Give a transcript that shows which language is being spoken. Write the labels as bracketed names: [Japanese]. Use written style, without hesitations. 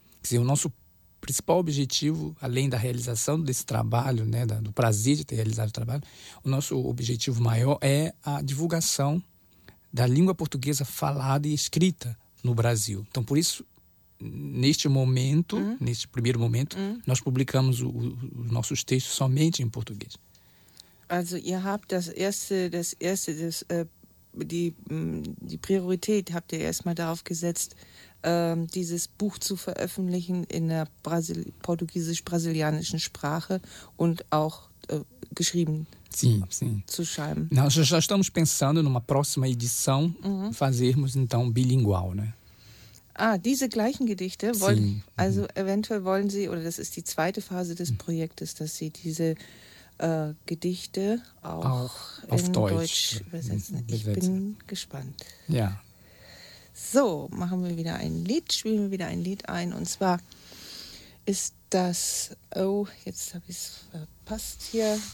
[Portuguese] Quer dizer, o nosso principal objetivo, além da realização desse trabalho, né, do prazer de ter realizado o trabalho, o nosso objetivo maior é a divulgação da língua portuguesa falada e escrita no Brasil. Então, por isso, neste momento, neste primeiro momento, nós publicamos os nossos textos somente em português. [German] Also ihr habt die Priorität habt ihr erstmal darauf gesetzt, dieses Buch zu veröffentlichen in der portugiesisch-brasilianischen Sprache und auch geschrieben zu schreiben. [Portuguese] Nós já estamos pensando numa próxima edição fazermos então bilingual, né? [German] Ah, diese gleichen Gedichte wollen, also eventuell wollen Sie, oder das ist die zweite Phase des Projektes, dass Sie diese Gedichte auch auf Deutsch übersetzen. Ich bin gespannt. Ja. So, machen wir wieder ein Lied, spielen wir wieder ein Lied ein. Und zwar ist das, jetzt habe ich es verpasst hier.